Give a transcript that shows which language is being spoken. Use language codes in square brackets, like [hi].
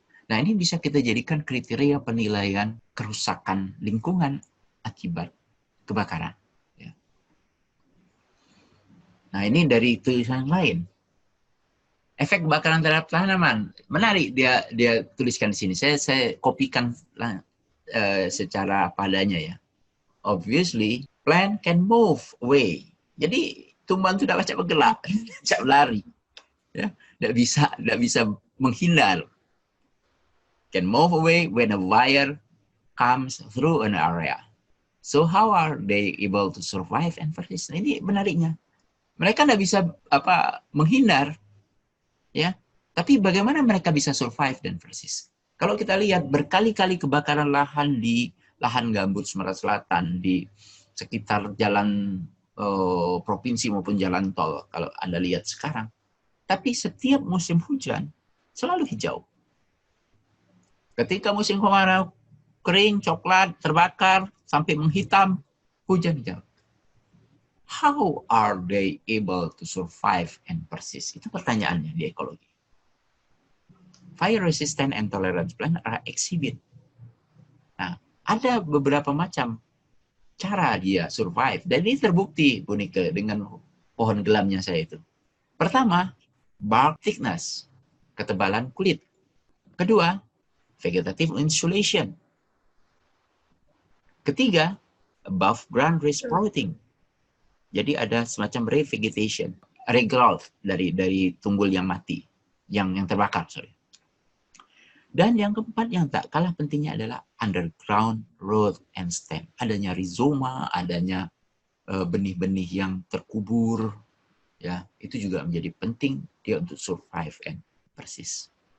[id] Nah, ini bisa kita jadikan kriteria penilaian kerusakan lingkungan akibat kebakaran. Ya. Nah, ini dari tulisan lain. Efek kebakaran terhadap tanaman. Menarik dia tuliskan di sini. Saya kopikan secara padanya ya. [en] Obviously, plant can move away. [id] Jadi tumbuhan itu tidak cepat bergerak, cepat lari. Ya, tidak bisa menghindar. [en] Can move away when a wire comes through an area. So how are they able to survive and persist? [id] Nah, ini menariknya. Mereka tidak bisa menghindar, ya. Tapi bagaimana mereka bisa survive dan persist? Kalau kita lihat berkali-kali kebakaran lahan di lahan gambut Sumatera Selatan, di sekitar jalan provinsi maupun jalan tol, kalau Anda lihat sekarang. Tapi setiap musim hujan selalu hijau. Ketika musim kemarau, kering, coklat, terbakar, sampai menghitam, hujan hijau. [en] How are they able to survive and persist? [id] Itu pertanyaannya di ekologi. [en] Fire resistant and tolerant plant are exhibit. [id] Nah, ada beberapa macam cara dia survive. Dan ini terbukti, Bu Nike, dengan pohon gelamnya saya itu. Pertama, [en] bark thickness, [id] ketebalan kulit. [en] Kedua, vegetative insulation. Ketiga, above ground resprouting. [id] Jadi ada semacam revegetation, regrowth dari tunggul yang mati, yang terbakar, sorry. Dan yang keempat yang tak kalah pentingnya adalah [en] underground root and stem. [id] Adanya rizoma, adanya benih-benih yang terkubur, ya itu juga menjadi penting dia untuk [en] survive and persist.